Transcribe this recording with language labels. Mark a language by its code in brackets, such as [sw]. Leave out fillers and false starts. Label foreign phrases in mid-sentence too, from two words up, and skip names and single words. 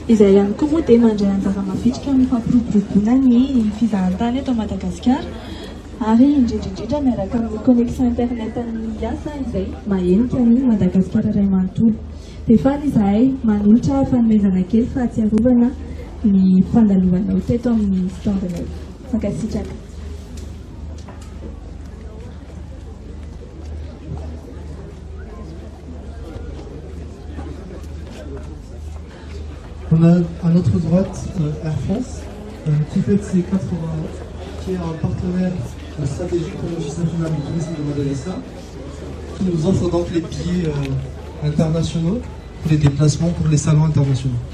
[mg] izay ihany koa moa dia mandray anjara mavitrika amin'ny fampiroboroboana ny fizahantany eto Madagasikara ary indrindrindrindra miaraka amin'ny [fr] connexion internet [mg] amin'ny asa izay mahenika ny Madagasikara iray manontolo. Dia faly izahay manolotra fanomezana kely fahatsiarovana ny fandalovana ho teto amin'ny standanay. Fankasitraka. [fr] On a à notre droite Air France qui fête ses 80 ans, qui est un partenaire stratégique pour l'Office national du tourisme de Madagascar, qui nous offre donc les billets internationaux pour les déplacements pour les salons internationaux.